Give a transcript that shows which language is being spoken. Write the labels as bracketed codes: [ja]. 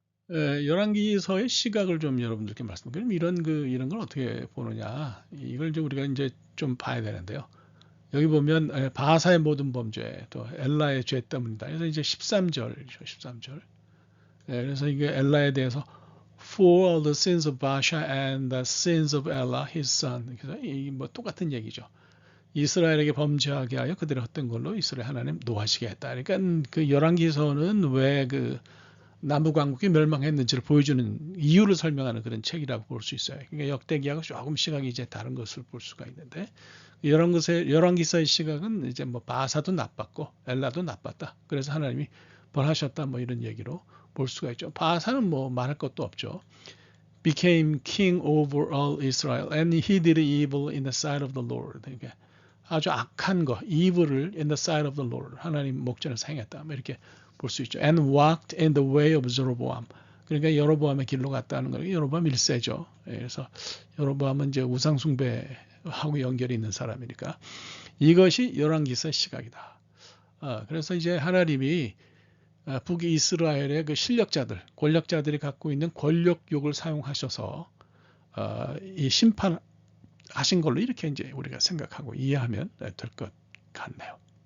[ko] 열왕기서의 시각을 좀 여러분들께 말씀드리면 이런 걸 어떻게 보느냐 이걸 이제 우리가 이제 좀 봐야 되는데요. 여기 보면 바사의 모든 범죄 또 엘라의 죄 때문이다. 그래서 이제 13절이죠. 13절. 그래서 이게 엘라에 대해서 [en] For all the sins of Baasha and the sins of Ella his son. [ko] 그래서 이 뭐 똑같은 얘기죠. 이스라엘에게 범죄하게 하여 그들의 헛된 걸로 이스라엘 하나님 노하시게 했다. 그러니까 그 열왕기서는 왜 그 남부 왕국이 멸망했는지를 보여주는 이유를 설명하는 그런 책이라고 볼 수 있어요. 그러니까 역대기하고 조금 시각이 이제 다른 것을 볼 수가 있는데 열왕기서의 시각은 이제 뭐 바사도 나빴고 엘라도 나빴다. 그래서 하나님이 벌하셨다 뭐 이런 얘기로 볼 수가 있죠. 바사는 뭐 말할 것도 없죠. [en] Became king over all Israel and he did evil in the sight of the Lord. [ko] 그러니까 아주 악한 거, evil을 [en] in the sight of the Lord. [ko] 하나님 목전에서 행했다. 뭐 이렇게 볼 수 있죠. [en] And walked in the way of Jeroboam. [ko] 그러니까 여로보암의 길로 갔다는 거예요. 여로보암 1세죠. 그래서 여로보암은 이제 우상 숭배하고 연결이 있는 사람이니까 이것이 열왕기서의 시각이다. 그래서 이제 하나님이 북이스라엘의 그 실력자들, 권력자들이 갖고 있는 권력욕을 사용하셔서 이 심판하신 걸로 이렇게 이제 우리가 생각하고 이해하면 될 것 같네요.